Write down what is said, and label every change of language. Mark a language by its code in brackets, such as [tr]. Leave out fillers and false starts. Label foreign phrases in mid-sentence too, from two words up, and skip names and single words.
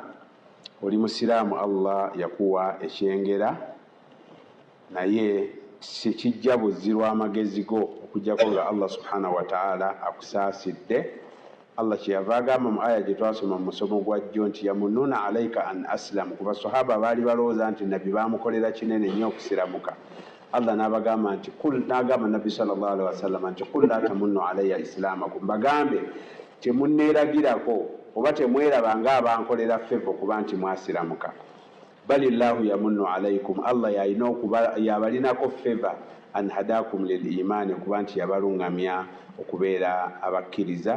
[lg] Oli musiraamu, Allah yakuwa ekyengera, naye sikijja buzzi lw'amagezi go okugyako nga [ar] الله سبحانه وتعالى [lg] akusaasidde. Allah kyeyava agamba mu aya gye twasoma mu musomo gwa jjo nti [ar] يمنون عليك أن أسلموا, [lg] ku basahaba baali balowooza nti nabbi baamukolera kinene nnyo okusiramuka. Allah n'abagamba nti n'agamba nabbi [ar] صلى الله عليه وسلم [lg] nti [ar] قل لا تمنوا علي إسلامكم, [lg] bagambe temunneeragirako oba temweraba ng'abankolera feva okuba nti mwasiramuka. [ar] بل الله يمن عليكم, [lg] Allah yabalinako feva [ar] أن هداكم للإيمان, [lg] okuba nti yabalungamya okubeera abakkiriza.